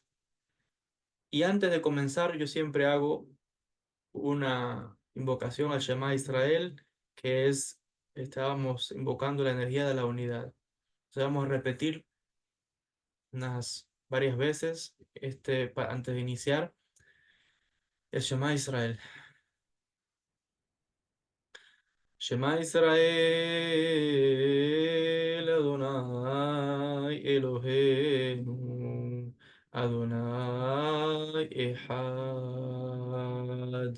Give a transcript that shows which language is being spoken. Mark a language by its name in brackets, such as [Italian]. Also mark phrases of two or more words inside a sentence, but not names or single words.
[Spanish] Y antes de comenzar, yo siempre hago una invocación al Shema Israel, que es, estábamos invocando la energía de la unidad. O sea, vamos a repetir unas varias veces antes de iniciar el Shema Israel. [Hebrew] שמע ישראל, אדוני אלוהינו, אדוני אחד.